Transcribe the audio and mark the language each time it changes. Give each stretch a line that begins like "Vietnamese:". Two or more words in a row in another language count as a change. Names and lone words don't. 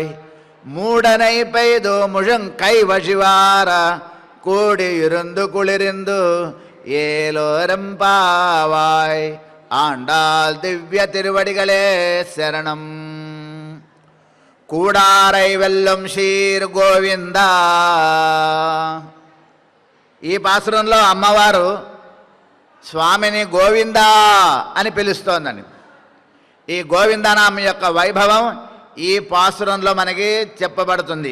Tamil: மூடனை பெய்து முழங்கை வழிவார கூடியிருந்து குளிரிந்து ஏலோரம் பாவாய். ஆண்டாள் திவ்ய திருவடிகளே శరణం. கூடாரை வெல்லும் சீர் கோவிந்தா.
Telugu: ఈ పాసురంలో అమ్మవారు స్వామిని గోవిందా అని పిలుస్తోందని. ఈ గోవిందనామం యొక్క వైభవం ఈ పాసురంలో మనకి చెప్పబడుతుంది.